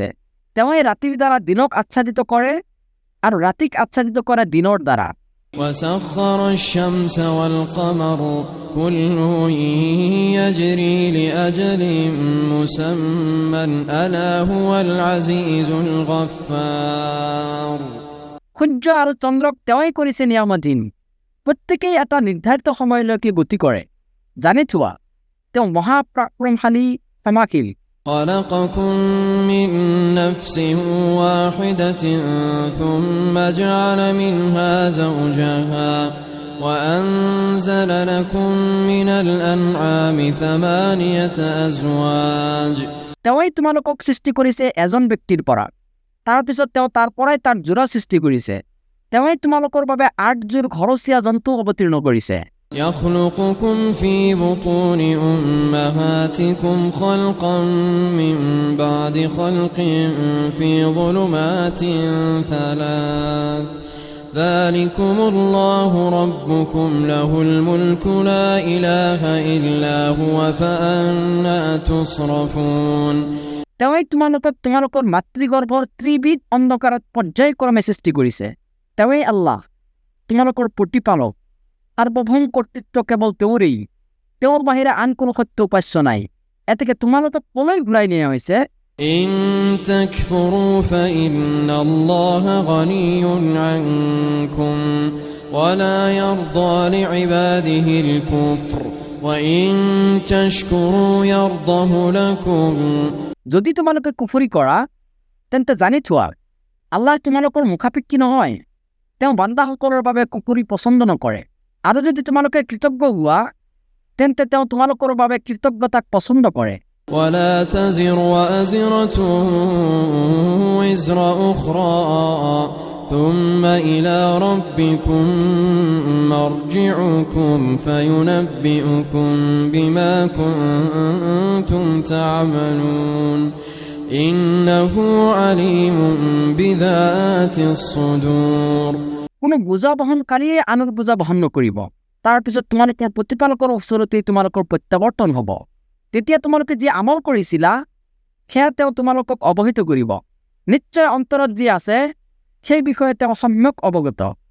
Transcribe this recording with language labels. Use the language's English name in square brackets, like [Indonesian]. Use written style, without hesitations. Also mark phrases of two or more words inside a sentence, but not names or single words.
[Assamese] তেওঁৱে ৰাতিৰ দ্বাৰা দিনক আচ্ছাদিত কৰে আৰু ৰাতিক আচ্ছাদিত কৰে দিনৰ দ্বাৰা। [Arabic] وسخر الشمس والقمر كل يجري لأجل مسمى ألا هو العزيز الغفار [Assamese] সূৰ্য আৰু চন্দ্ৰক তেওঁৱে কৰিছে নিয়ামতহীন, প্ৰত্যেকেই এটা নিৰ্ধাৰিত সময়লৈকে গতি কৰে। জানি থোৱা তেওঁ মহাপৰাক্ৰমশালী ক্ষমাশীল। [Arabic] خلقكم من نفس واحدة ثم جعل منها زوجها وأنزل لكم من الأنعام 8 أزواج [Assamese] তেওঁই তোমালোকক সৃষ্টি কৰিছে এজন ব্যক্তিৰ পৰা, তাৰপিছত তেওঁ তাৰ পৰাই তাৰ যোৰা সৃষ্টি কৰিছে। তেওঁই তোমালোকৰ বাবে 8 যোৰ ঘৰচীয়া জন্তু অৱতীৰ্ণ কৰিছে। [Arabic] يخلقكم في بطون أمهاتكم خلقا من بعد خلق في ظلمات 3 ذلكم الله ربكم له الملك لا إله إلا هو فأنا تصرفون [Assamese] তেওঁই তোমালোকৰ মাতৃগৰ্ভৰ ত্ৰিবিধ অন্ধকাৰত পৰ্যায়ক্ৰমে সৃষ্টি কৰিছে। তেওঁই আল্লাহ, তোমালোকৰ প্ৰতিপালক। সাৰ্বভৌম কৰ্তৃত্ব কেৱল তেওঁৰেই, তেওঁৰ বাহিৰে আন কোনো সত্য উপাস্য নাই। এতেকে তোমালোকক কলৈ ঘূৰাই নিয়া হৈছে? [Arabic] إن تكفروا فإن الله غني عنكم ولا يرضى لعباده الكفر وإن تشكروا يرضه لكم [Assamese] যদি তোমালোকে কুফৰি কৰা তেন্তে জানি থোৱা আল্লাহ তোমালোকৰ মুখাপেক্ষী নহয়। তেওঁ বান্দাসকলৰ বাবে কুফৰি পছন্দ নকৰে। আৰু যদি তোমালোকে কৃতজ্ঞ হোৱা তেন্তে তেওঁ তোমালোকৰ বাবে কৃতজ্ঞতাক পছন্দ কৰে। [Arabic] ولا تزر وازرة وزر أخرى ثم إلى ربكم مرجعكم فينبئكم بما كنتم تعملون إنه عليم بذات الصدور [Assamese] কোনো বোজা বহনকাৰীয়ে আনৰ বোজা বহন নকৰিব। তাৰপিছত তোমালোকৰ প্ৰতিপালকৰ ওচৰতেই তোমালোকৰ প্ৰত্যাৱৰ্তন হ'ব। তেতিয়া তোমালোকে যি আমল কৰিছিলা সেয়া তেওঁ তোমালোকক অৱহিত কৰিব। নিশ্চয় অন্তৰত যি আছে সেই বিষয়ে তেওঁ সম্যক অৱগত।